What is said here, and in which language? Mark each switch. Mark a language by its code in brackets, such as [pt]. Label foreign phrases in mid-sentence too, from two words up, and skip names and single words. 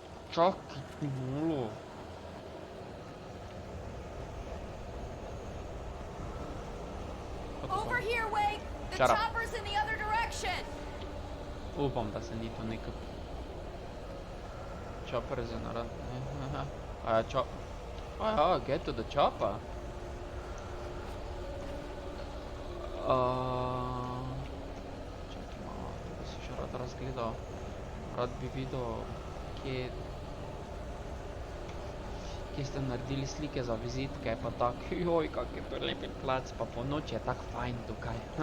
[sl] Čakaj, malo. [en] Over here, Wake! The Shut up. chopper's in the other direction! [sl] Upam, da se ni to nekaj... [en] Chopper is in around... Oh, get to the chopper. [sl] Čakaj malo, to bi si še rad razgledal. Rad bi videl, kje ste naredili slike za vizitke, pa tak, joj, kak je prelepi plac, pa po noči je tak fajn tukaj.